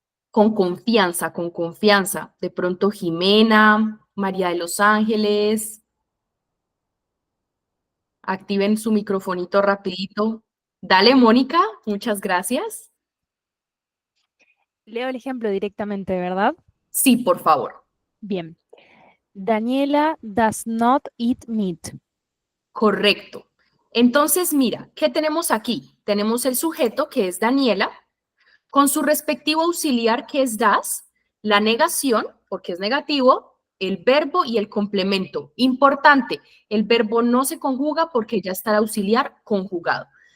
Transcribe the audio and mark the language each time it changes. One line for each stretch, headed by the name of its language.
Spanish: Con confianza, con confianza. De pronto Jimena, María de los Ángeles, activen su microfonito rapidito. Dale, Mónica, muchas gracias. Leo el ejemplo directamente, ¿verdad? Sí, por favor. Bien.
English: Daniela does not eat meat.
Spanish: Correcto. Entonces, mira, ¿qué tenemos aquí? Tenemos el sujeto, que es Daniela, con su respectivo auxiliar, que es das, la negación, porque es negativo, el verbo y el complemento. Importante, el verbo no se conjuga porque ya está el auxiliar conjugado.